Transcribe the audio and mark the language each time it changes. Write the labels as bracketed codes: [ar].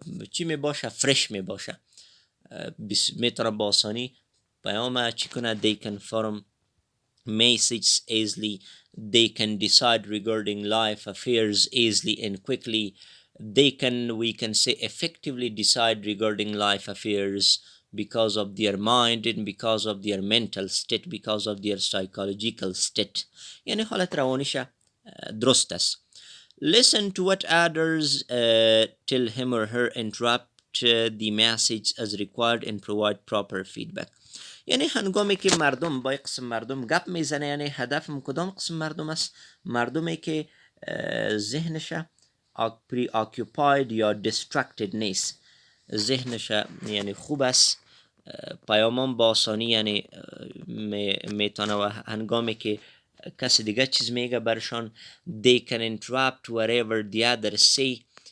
[fa] چی می باشه؟ فرش می باشه، میتونه با آسانی پیام چی کنه؟ [en] they can form messages easily, they can decide regarding life affairs easily and quickly, we can say effectively decide regarding life affairs because of their mind and because of their mental state, because of their psychological state. [fa] یعنی حالت روانیش درست است. [en] Listen to what others tell him or her, interrupt the message as required and provide proper feedback. [fa] یعنی هنگامی که مردم با یک قسم مردم گپ میزنه، یعنی هدفم کدام قسم مردم است؟ مردمی که ذهنش preoccupied یا distracted نیست، ذهنش یعنی خوب است، پیامان با آسانی یعنی میتونه و هنگامی که کسی دیگه چیز میگه برشان [en] they can interrupt whatever the other say